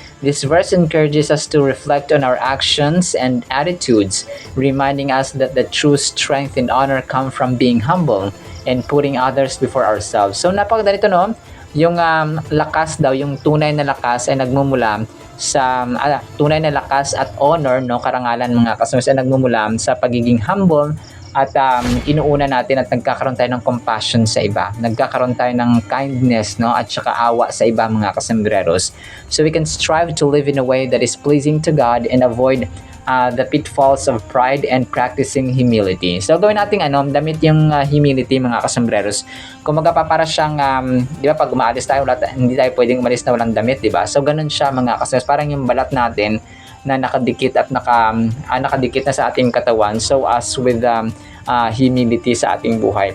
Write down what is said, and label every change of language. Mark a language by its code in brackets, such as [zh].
[en] This verse encourages us to reflect on our actions and attitudes, reminding us that the true strength and honor come from being humble and putting others before ourselves. [tl] So napakaganda nito, no? Yung lakas daw, yung tunay na lakas ay nagmumula sa tunay na lakas at honor, no, karangalan mga kasembreros ay nagmumula sa pagiging humble at inuuna natin at nagkakaroon tayo ng compassion sa iba, nagkakaroon tayo ng kindness, no, at saka awa sa iba mga kasembreros. [en] So we can strive to live in a way that is pleasing to God and avoid the pitfalls of pride and practicing humility. [tl] So gawin natin damit yung humility mga kasembreros. Kumaga pa para siyang di ba pag umaalis tayo hindi tayo pwedeng umalis na walang damit, di ba? So ganun siya mga kasembreros, parang yung balat natin na nakadikit at nakadikit na sa ating katawan, [en] so as with humility [tl] sa ating buhay.